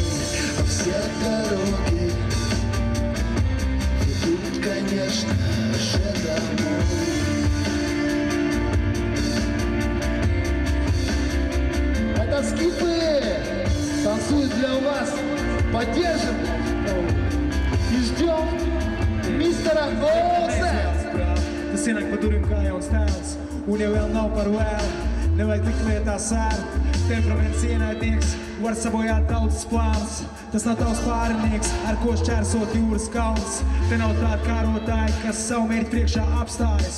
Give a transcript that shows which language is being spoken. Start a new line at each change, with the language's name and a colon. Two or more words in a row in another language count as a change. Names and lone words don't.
Russian: А все дороги ведут, конечно же, домой. Это скипы танцуют для вас. Поддержим и ждем mistera Olsen.
Latvian: Tas ienāk pa durvīm kā jauns tēls, un ja vēl nav par vēlu, nevajag likt lietā sēru. Temperaments ienaidnieks var sabojāt tautas plāns. Tas nav tavs pārinieks, ar ko šķērsot jūras kalns. Te nav tādi kārotāji, kas savu mērķi priekšā apstājas.